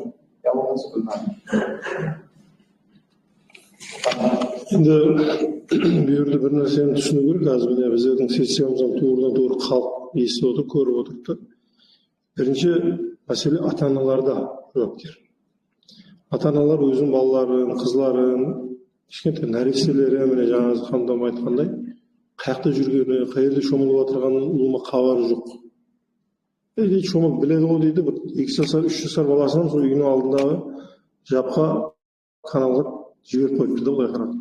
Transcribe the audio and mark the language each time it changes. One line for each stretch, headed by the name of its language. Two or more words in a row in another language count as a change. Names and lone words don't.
Uzbek: Yolg'onchi bilmayman. Endi bu yerda bir narsani tushunib ko'ring, hozir mana bizning sessiyamizdan to'g'ridan-to'g'ri xalq eshitib ko'rib o'tiribdi. Birinchi masala ota-onalarda javobgar.
Kazakh: ата-аналар өзінің балаларын, қызларын, кішкентай нәрестелері, міне жаңағы хандам айтқандай, қаяқта жүргені, қай жерде шомылып отырғанын ұлыма хабары жоқ. Дейді, шомылып біледі ғой дейді, бір 2 жасар, 3 жасар баласынан сол үйінің алдындағы жапқа каналға жіберіп қойыпты да, былай қарады.